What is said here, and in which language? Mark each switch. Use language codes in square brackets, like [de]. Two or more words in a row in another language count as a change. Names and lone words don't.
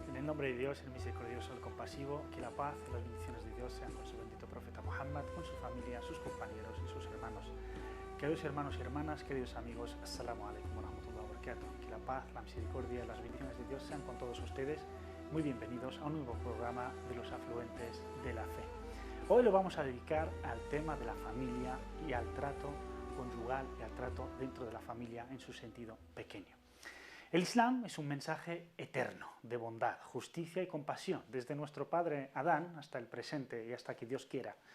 [es] nombre de Dios, el misericordioso, el compasivo, que la paz y las bendiciones de Dios sean con su bendito profeta Muhammad, con su familia, sus compañeros y sus hermanos. Queridos hermanos y hermanas, queridos amigos, [ar] السلام عليكم ورحمة الله وبركاته. [es] Que la paz, la misericordia y las bendiciones de Dios sean con todos ustedes. Muy bienvenidos a un nuevo programa de los afluentes de la fe. Hoy lo vamos a dedicar al tema de la familia y al trato conyugal y al trato dentro de la familia en su sentido pequeño. El Islam es un mensaje eterno de bondad, justicia y compasión, desde nuestro padre Adán hasta el presente y hasta que Dios quiera.